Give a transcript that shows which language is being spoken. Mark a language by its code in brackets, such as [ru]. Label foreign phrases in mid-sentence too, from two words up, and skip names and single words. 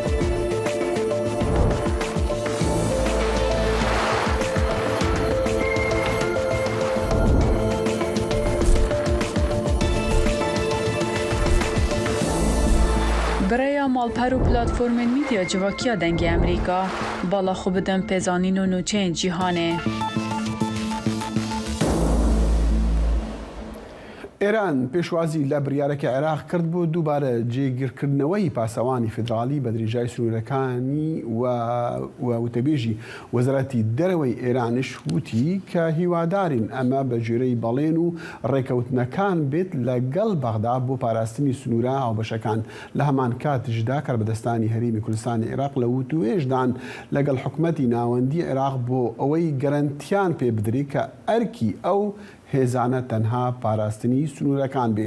[ku] Birêya malper û platformên mîdya civakiya dengê Amerîka bala xwe bidin pêzanîn û nûçeyên cîhanê. [ckb] ئێران پێشوازی لە بڕیارێکی عێراق کرد بۆ دووبارە جێگیرکردنەوەی پاسەوانی فیدرالی بە درێژای سنوورەکانی و وتەبێژی وەزارەتی دەرەوەی ئێرانش وتی کە هیوادارین ئەمە بە ژێرەی بەڵێن و ڕێکەوتنەکان بێت لەگەڵ بەغدا بۆ پاراستنی سنوورە هاوبەشەکان لە هەمان کاتشدا کاربەدەستانی هەرێمی کوردستانی عێراق لە وتوێژدان لەگەڵ حکومەتی ناوەندی عێراق بۆ ئەوەی گەرەنتیان پێ بدرێت کە ئەرکی ئەو هێزانە تەنها پاراستنی سنوورەکان بێ.